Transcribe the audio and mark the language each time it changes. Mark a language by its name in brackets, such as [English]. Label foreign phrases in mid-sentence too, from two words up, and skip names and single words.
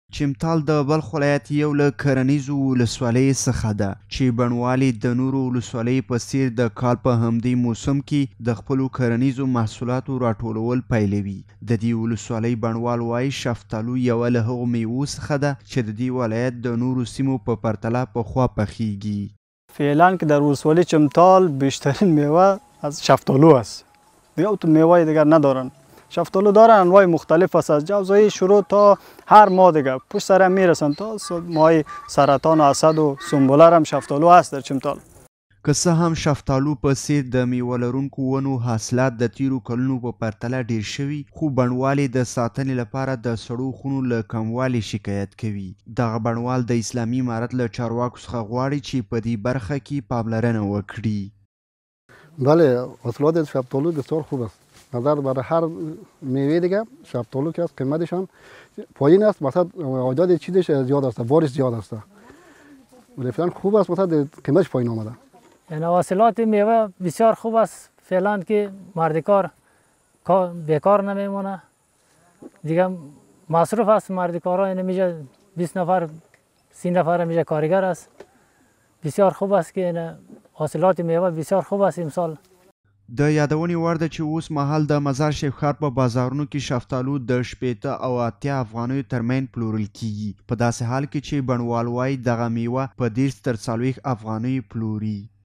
[Pashto] چمتال د بلخ ولایت یو له کرنیزو ولسوالیو څخه ده چې بڼوالې د نورو ولسوالیو په څیر د کال په همدې موسم کې د خپلو کرنیزو محصولاتو راټولول پیلوي. د دې ولسوالۍ بڼوال وایي شفتالو یوه له هغو میوو څخه ده چې د دې ولایت د نورو سیمو په پرتله پخوا پخیږي. [Persian] فعلا که در ولسوالی چمتال بیشترین میوه از شفتالو است. دیگه تو میوه دیگر ندارن. شفتالو دارن انواع مختلف است، از جوزایی شروع تا هر ماه دیگه پشت سر هم میرسن تا ماه سرطان و اسد و سنبله هم شفتالو هست در چمتال. [Pashto] که څه هم شفتالو په څیر د میوه لرونکو ونو حاصلات د تیرو کلونو په پرتله ډیر شوي، خو بڼوالې د ساتنې لپاره د سړو خونو له کموالي شکایت کوي. دغه بڼوال د اسلامي امارت له چارواکو څخه غواړي چې په دې برخه کې پاملرنه وکړي. [Persian] بله، حاصلات شفتالو بسیار خوب است. نظر برای هر میوه دیگه شفتالو که است قیمتش هم پایین است، مثلا عدد چیزش زیاد است، بارش زیاد است. ولی فعلا خوب است، مثلا قیمتش پایین آمده. یعنی حاصلات میوه بسیار خوب است فعلا که مرد کار بیکار نمیمونه دیگه، مصروف است مرد کارا، یعنی میشه 20 نفر 30 نفر میشه کارگر است. بسیار خوب است که حاصلات میوه بسیار خوب است امسال. [Pashto] د یادونې وړ ده چې اوس مهال د مزار شریف ښار په بازارونو کې شفتالو د 80 او 80 افغانیو ترمنځ پلورل کیږي، په داسې حال کې چې بڼوال وایي دغه میوه په 30 تر 40 افغانیو پلوري.